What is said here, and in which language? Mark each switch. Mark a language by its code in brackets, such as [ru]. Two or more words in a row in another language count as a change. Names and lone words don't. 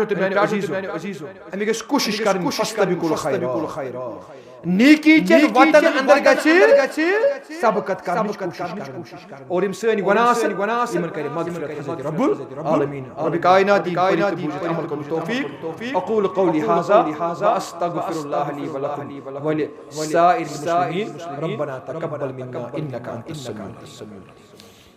[ks] تہٕ میانیو عزیزو امی گژھِ کوٗشش کرٕنۍ [ar] فاستبقوا الخیرات [ks] نیکی چین وطن اندر گژھِ سبقت کرنٕچ کوٗشش کرٕنۍ اور یم سٲنۍ گناہ آسن یمن کرِ مغفرت حضرت رب العالمین رب کائنات بوٗزِتھ عمل کرنُک توفیق [ar] اقول قولی هذا واستغفر الله لي ولكم ولسائر المسلمين ربنا تقبل منا انك انت السميع العليم.